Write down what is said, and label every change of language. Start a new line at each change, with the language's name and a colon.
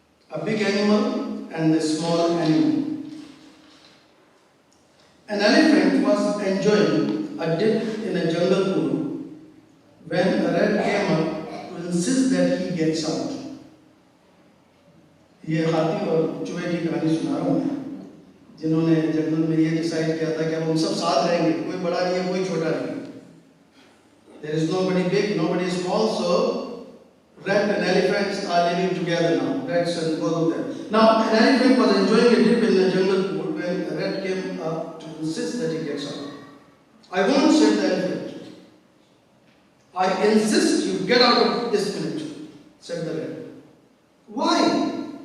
English: A big animal and a small animal. An elephant was enjoying a dip in a jungle pool when a rat came up to insist that he gets out.
Hindi: ये हाथी और चूहे की कहानी सुना रहा हूँ मैं, जिन्होंने जंगल में ये डिसाइड किया था कि हम सब साथ रहेंगे, कोई बड़ा नहीं है, कोई छोटा नहीं है.
English: There is nobody big, nobody small, so rat and elephants are living together now. Rats and both of them. Now, an elephant was enjoying a dip in the jungle pool when a rat came up to insist that he gets out. I won't, said the elephant. I insist you get out of this minute, said the rat. Why?